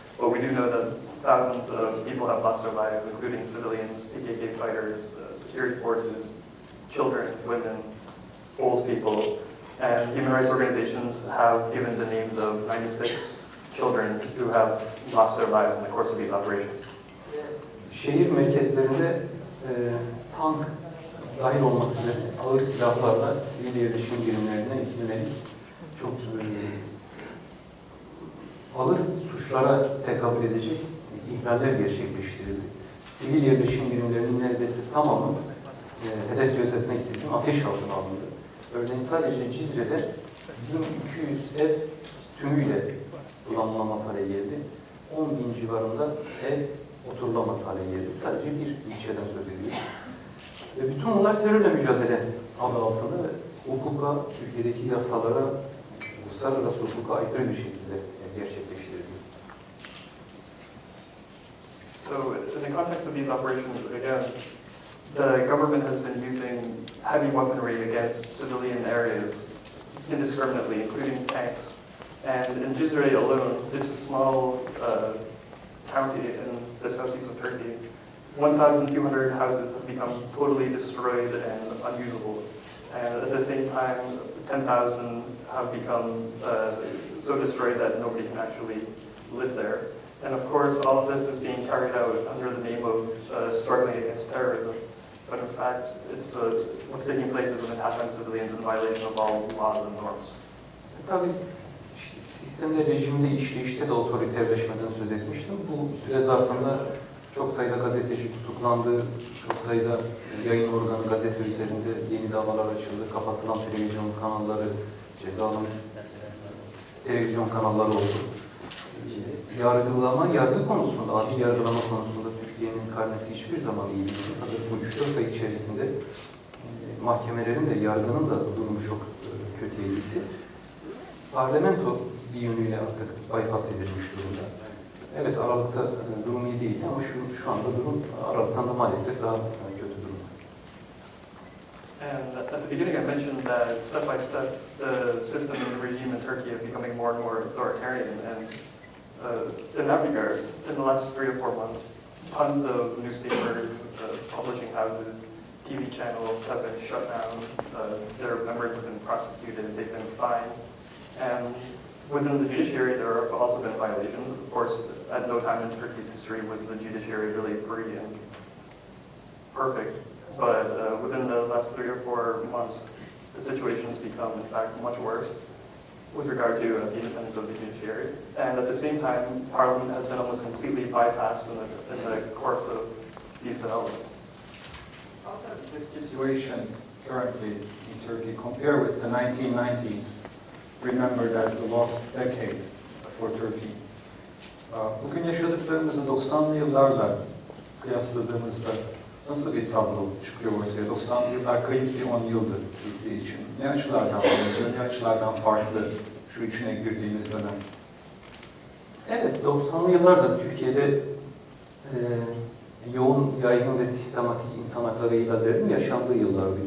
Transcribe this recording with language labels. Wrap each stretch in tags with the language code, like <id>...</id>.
<en>But we do know that thousands of people have lost their lives, including civilians, PKK fighters, security forces, children, women, old people, and human rights organizations have given the names of 96 children who have lost their lives in the course of these operations.</en> <tr>Şehir merkezlerinde tank dahil olmak üzere ağır silahlarla sivil yerleşim birimlerine yönelik çok ağır suçlara tekabül edecek ihlaller gerçekleştirildi. Sivil yerleşim birimlerinin neredeyse tamamı hedef gözetmeksizin ateş altına alındı. Örneğin sadece Cizre'de 1200 ev tümüyle kullanılamaz hale geldi. 10.000 civarında ev oturulamaz hale geldi. Sadece bir ilçeden söz ediyoruz. Ve bütün bunlar terörle mücadele adı altında ve hukuka, Türkiye'deki yasalara, uluslararası hukuka aykırı bir şekilde gerçekleştirildi.</tr> <en>So in the context of these operations, again, the government has been using heavy weaponry against civilian areas indiscriminately, including tanks. And in Cizre alone, this is a small county in the southeast of Turkey, 1,200 houses have become totally destroyed and unusable. And at the same time, 10,000 have become so destroyed that nobody can actually live there. And of course, all of this is being carried out under the name of struggling against terrorism. But in fact, what's taking place is an attack on civilians in violation of all laws and norms.</en> <tr>Tabii sistemde, rejimde, işleyişte de otoriterleşmeden söz etmiştim. Bu süre zarfında çok sayıda gazeteci tutuklandı, çok sayıda yayın organı gazete üzerinde yeni davalar açıldı, kapatılan televizyon kanalları, cezalı televizyon kanalları oldu. Yargı konusunda, adil yargılama konusunda Türkiye'nin karnesi hiçbir zaman iyi değil. Fakat bu 3-4 ay içerisinde mahkemelerin de, yargının da durumu çok kötüye gitti. Parlamento bir yönüyle artık bypass edilmiş durumda. Evet, Aralık'ta durum iyi değildi ama şu anda durum Aralık'tan da maalesef daha kötü durumda.</tr> <en>And at the beginning I mentioned that step by step the system and the regime in Turkey are becoming more and more authoritarian. And in that regard, in the last 3 or 4 months, tons of newspapers, publishing houses, TV channels have been shut down. Their members have been prosecuted, they've been fined. And within the judiciary, there have also been violations. Of course, at no time in Turkey's history was the judiciary really free and perfect. But within the last 3 or 4 months, the situation has become, in fact, much worse with regard to the independence of the judiciary. And at the same time, Parliament has been almost completely bypassed in the course of these developments. How does this situation currently in Turkey compare with the 1990s, remembered as the lost decade for Turkey?</en> <tr>Bugün yaşadıklarımızı 90'lı yıllarla kıyasladığımızda nasıl bir tablo çıkıyor ortaya? 90'lı yıllar kayıp bir 10 yıldır Türkiye için. Ne açılardan benziyor, ne açılardan farklı şu içine girdiğimiz dönem? Evet, 90'lı yıllarda Türkiye'de yoğun, yaygın ve sistematik insan hakları ihlallerinin yaşandığı yıllardı.</tr>